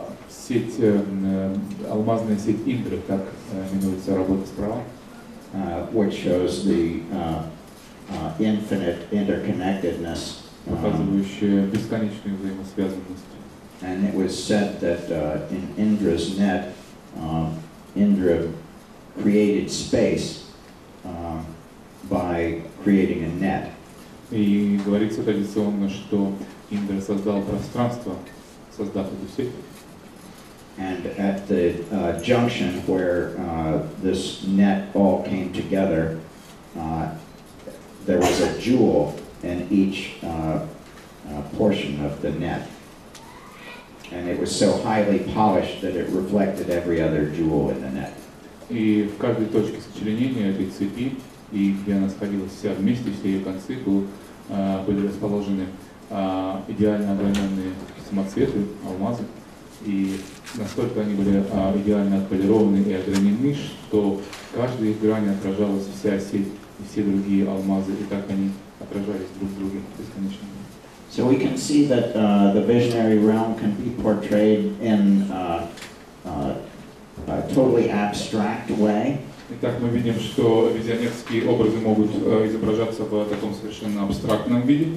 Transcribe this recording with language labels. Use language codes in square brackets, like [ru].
[ru] Сеть, алмазная сеть Индры, так именуется работа справа. [en] Which shows the infinite interconnectedness. [ru] Показывающая бесконечную взаимосвязанность. [en] And it was said that in Indra's net, Indra created space by creating a net. [ru] И говорится традиционно, что Индра создал пространство, создав эту сеть. [en] And at the junction where this net all came together, there was a jewel in each portion of the net. And it was so highly polished that it reflected every other jewel in the net. [ru] И в каждой точке сочленения этой цепи, и где она сходилась вся вместе, все ее концы были расположены идеально ограненные самоцветы, алмазы. И настолько они были идеально отполированы и огранены, что в каждой их грани отражалась вся сеть и все другие алмазы, и так они отражались друг в друге бесконечно. [en] So we can see that the visionary realm can be portrayed in a totally abstract way. [ru] Итак, мы видим, что визионерские образы могут изображаться в таком совершенно абстрактном виде.